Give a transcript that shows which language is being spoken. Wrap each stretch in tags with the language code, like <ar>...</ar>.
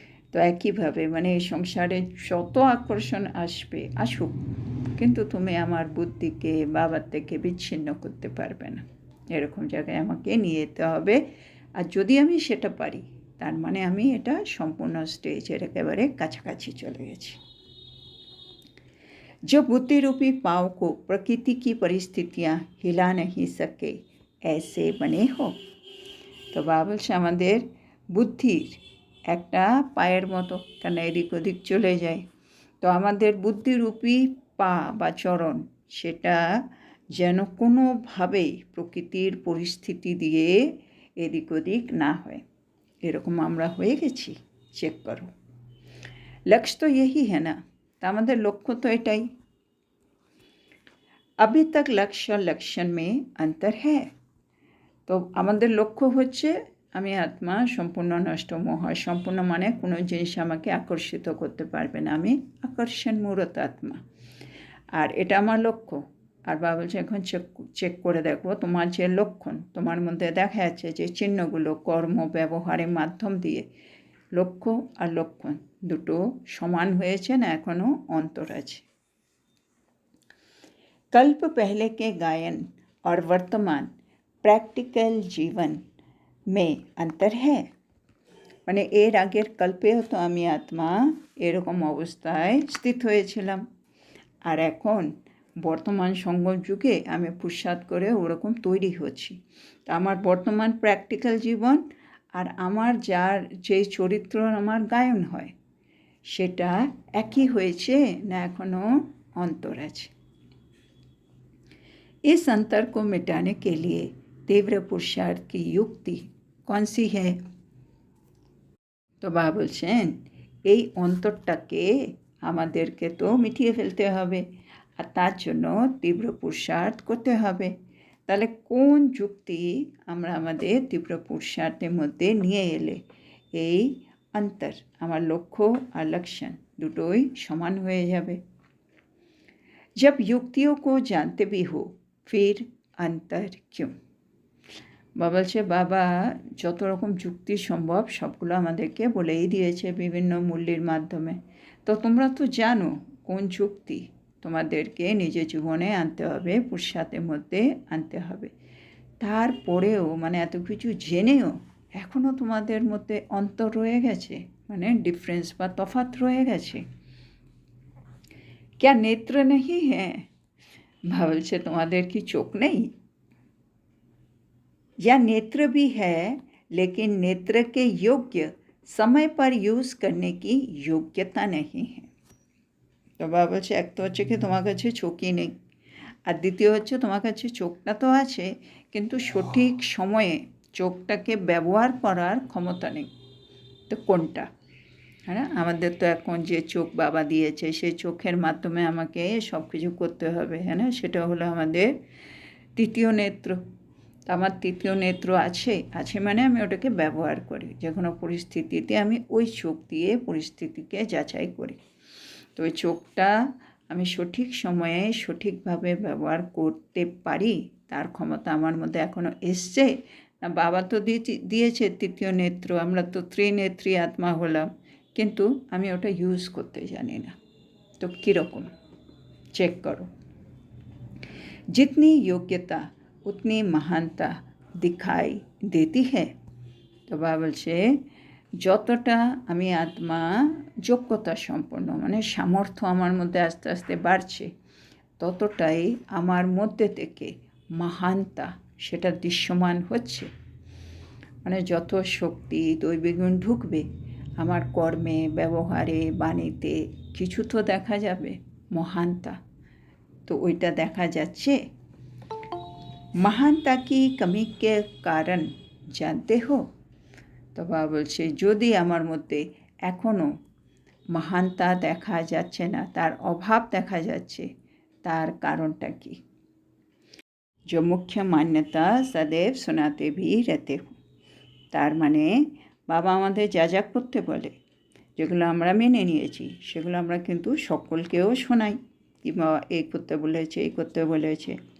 <bn>তো একইভাবে মানে এই সংসারে যত আকর্ষণ আসবে আসুক, কিন্তু তুমি আমার বুদ্ধিকে বাবার থেকে বিচ্ছিন্ন করতে পারবে না, এরকম জায়গায় আমাকে নিয়ে যেতে হবে। আর যদি আমি সেটা পারি তার মানে আমি এটা সম্পূর্ণ স্টেজের একেবারে কাছাকাছি চলে গেছি।</bn> <hi>जो बुद्धि रूपी पाँव को प्रकृति की परिस्थितियाँ हिला नहीं सके ऐसे बने हो।</hi> <bn>তো বাবা বলছে আমাদের বুদ্ধির একটা পায়ের মতো, কেন এদিক ওদিক চলে যায়, তো আমাদের বুদ্ধিরূপী পা বা চরণ সেটা যেন কোনোভাবেই প্রকৃতির পরিস্থিতি দিয়ে এদিক ওদিক না হয়, এরকম আমরা হয়ে গেছি। চেক করো, লক্ষ্য তো</bn> <hi>यही है ना,</hi> <bn>তা আমাদের লক্ষ্য তো এটাই।</bn> <hi>अभी तक लक्ष्य और लक्षण में अंतर है।</hi> <bn>তো আমাদের লক্ষ্য হচ্ছে আমি আত্মা সম্পূর্ণ নষ্ট মোহ, সম্পূর্ণ মানে কোনো জিনিস আমাকে আকর্ষিত করতে পারবে না, আমি আকর্ষণ মূরত আত্মা, আর এটা আমার লক্ষ্য। আর বাবা বলছে এখন চেক করে দেখো তোমার যে লক্ষণ, তোমার মধ্যে দেখা যাচ্ছে যে চিহ্নগুলো কর্ম ব্যবহারের মাধ্যম দিয়ে লক্ষ্য আর লক্ষণ দুটো সমান হয়েছে না এখনও অন্তর আছে।</bn> <hi>कल्प पहले के गायन और वर्तमान</hi> <bn>প্র্যাকটিক্যাল জীবন</bn> <hi>में अंतर है।</hi> <bn>মানে এর আগের কল্পেও তো আমি আত্মা এরকম অবস্থায় স্থিত হয়েছিলাম, আর এখন বর্তমান সঙ্গম যুগে আমি পুরুষার্থ করে ওরকম তৈরি হচ্ছি। তো আমার বর্তমান প্র্যাকটিক্যাল জীবন আর আমার যে চরিত্র আমার গায়ন হয় সেটা একই হয়েছে না এখনও अंतर আছে।</bn> <hi>इस अंतर को मिटाने के लिए तीव्र पुरुषार्थ की युक्ति कौन सी है?</hi> <bn>তো বাবা বলছেন এই অন্তরটাকে আমাদেরকে তো মিটিয়ে ফেলতে হবে, আর তার জন্য তীব্র পুরুষার্থ করতে হবে। তাহলে কোন যুক্তি আমরা আমাদের তীব্র পুরুষার্থের মধ্যে নিয়ে এলে এই অন্তর, আমার লক্ষ্য আর লক্ষণ দুটোই সমান হয়ে যাবে।</bn> <hi>जब युक्तियों को जानते भी हो फिर अंतर क्यों?</hi> <bn>বাবা বলছে বাবা যত রকম যুক্তি সম্ভব সবগুলো আমাদেরকে বলেই দিয়েছে বিভিন্ন মূল্যের মাধ্যমে। তো তোমরা তো জানো কোন যুক্তি তোমাদেরকে নিজের জীবনে আনতে হবে, পুরুষার্থের মধ্যে আনতে হবে। তারপরেও মানে এত কিছু জেনেও এখনও তোমাদের মধ্যে অন্তর রয়ে গেছে, মানে ডিফারেন্স বা তফাৎ রয়ে গেছে।</bn> <hi>क्या नेत्र नहीं है?</hi> <bn>বাবা বলছে তোমাদের কি চোখ নেই?</bn> <hi>या नेत्र भी है लेकिन नेत्र के योग्य समय पर यूज़ करने की योग्यता नहीं है।</hi> <bn>তো বাবা বলছে এক তো হচ্ছে কি তোমার কাছে চোখই নেই, আর দ্বিতীয় হচ্ছে তোমার কাছে চোখটা তো আছে কিন্তু সঠিক সময়ে চোখটাকে ব্যবহার করার ক্ষমতা নেই। তো কোনটা? হ্যাঁ, আমাদের তো এখন যে চোখ বাবা দিয়েছে সেই চোখের মাধ্যমে আমাকে সব কিছু করতে হবে, হ্যাঁ না? সেটা হলো আমাদের তৃতীয় নেত্র। আমার তৃতীয় নেত্র আছে মানে আমি ওটাকে ব্যবহার করি, যে কোনো পরিস্থিতিতে আমি ওই চোখ দিয়ে পরিস্থিতিকে যাচাই করি। তো ওই চোখটা আমি সঠিক সময়ে সঠিকভাবে ব্যবহার করতে পারি তার ক্ষমতা আমার মধ্যে এখনও এসছে না? বাবা তো দিয়েছে তৃতীয় নেত্র, আমরা তো ত্রিনেত্রী আত্মা হলাম, কিন্তু আমি ওটা ইউজ করতে জানি না। তো কীরকম চেক করো।</bn> <hi>जितनी योग्यता उतनी महानता दिखाई देती है।</hi> <bn>তো বাবা বলছে যতটা আমি আত্মা যোগ্যতা সম্পন্ন, মানে সামর্থ্য আমার মধ্যে আস্তে আস্তে বাড়ছে, ততটাই আমার মধ্যে থেকে মহানতা সেটা দৃশ্যমান হচ্ছে। মানে যত শক্তি দৈবিক গুণ ঢুকবে আমার কর্মে, ব্যবহারে, বাণীতে, কিছু তো দেখা যাবে মহানতা। तो ওইটা দেখা যাচ্ছে।</bn> <hi>महानता की कमी के कारण जानते हो?</hi> <bn>তো বাবা বলছে যদি আমার মধ্যে এখনও মহানতা দেখা যাচ্ছে না, তার অভাব দেখা যাচ্ছে, তার কারণটা কি?</bn> <hi>जो मुख्य मान्यता सदैव सुनाते भी रहते हो।</hi> <bn>তার মানে বাবা আমাদের যা যা করতে বলে, যেগুলো আমরা মেনে নিয়েছি, সেগুলো আমরা কিন্তু সকলকেও শোনাই, কিংবা এই করতে বলেছে, এই করতে বলেছে।</bn>